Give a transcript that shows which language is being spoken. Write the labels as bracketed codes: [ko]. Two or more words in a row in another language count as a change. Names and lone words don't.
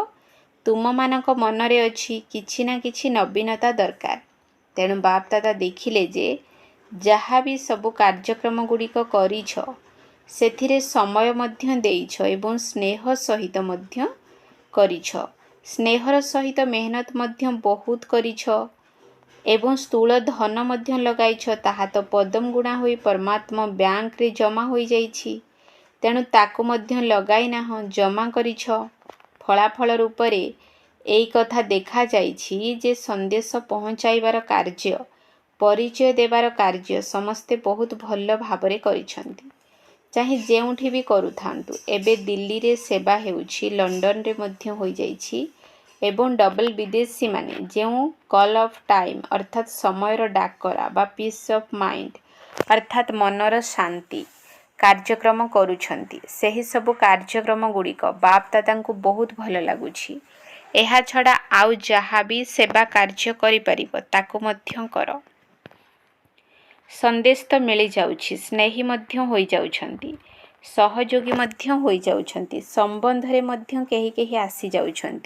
[or] ତୁମ ମାନକ ମନରେ ଅଛି କିଛି ନା କିଛି ନବୀନତା ଦରକାର। ତେଣୁ ବାପ ଦାଦା ଦେଖିଲେ ଯେ ଯାହା ଭି ସବୁ କାର୍ଯ୍ୟକ୍ରମ ଗୁଡ଼ିକ କରିଛ ସେଥିରେ ସମୟ ମଧ୍ୟ ଦେଇଛ ଏବଂ ସ୍ନେହ ସହିତ ମଧ୍ୟ କରିଛ। ସ୍ନେହର ସହିତ ମେହନତ ମଧ୍ୟ ବହୁତ କରିଛ ଏବଂ ସ୍ଥୂଳ ଧନ ମଧ୍ୟ ଲଗାଇଛ। ତାହା ତ ପଦମ ଗୁଣା ହୋଇ ପରମାତ୍ମା ବ୍ୟାଙ୍କ ରେ ଜମା ହୋଇ ଯାଇଛି। ତେଣୁ ତାକୁ ମଧ୍ୟ ଲଗାଇ ନାହ, ଜମା କରିଛ। ଫଳାଫଳ ରୂପରେ ଏଇ କଥା ଦେଖା ଯାଇଛି ଯେ ସନ୍ଦେଶ ପହଞ୍ଚାଇବାର କାର୍ଯ୍ୟ, ପରିଚୟ ଦେବାର କାର୍ଯ୍ୟ ସମସ୍ତେ ବହୁତ ଭଲ ଭାବରେ କରିଛନ୍ତି। ଚାହେ ଯେଉଁଠି ଭି କରୁଥାନ୍ତୁ। ଏବେ ଦିଲ୍ଲୀ ରେ ସେବା ହେଉଛି, ଲଣ୍ଡନ ରେ ମଧ୍ୟ ହୋଇ ଯାଇଛି ଏବଂ ଡବଲ ବିଦେଶୀ ମାନେ ଯେଉଁ [en] call of time [or] ଅର୍ଥାତ ସମୟର ଡାକରା ବା [en] peace of mind [or] ଅର୍ଥାତ ମନର ଶାନ୍ତି କାର୍ଯ୍ୟକ୍ରମ କରୁଛନ୍ତି। ସେହି ସବୁ କାର୍ଯ୍ୟକ୍ରମ ଗୁଡ଼ିକ ବାପ ଦାଦାଙ୍କୁ ବହୁତ ଭଲ ଲାଗୁଛି। ଏହା ଛଡ଼ା ଆଉ ଯାହା ଭି ସେବା କାର୍ଯ୍ୟ କରି ପାରିବ ତାକୁ ମଧ୍ୟ କର। ସନ୍ଦେଶ ତ ମିଳି ଯାଉଛି, ସ୍ନେହୀ ମଧ୍ୟ ହୋଇ ଯାଉଛନ୍ତି, ସହଯୋଗୀ ମଧ୍ୟ ହୋଇ ଯାଉଛନ୍ତି, ସମ୍ବନ୍ଧରେ ମଧ୍ୟ କେହି କେହି ଆସି ଯାଉଛନ୍ତି।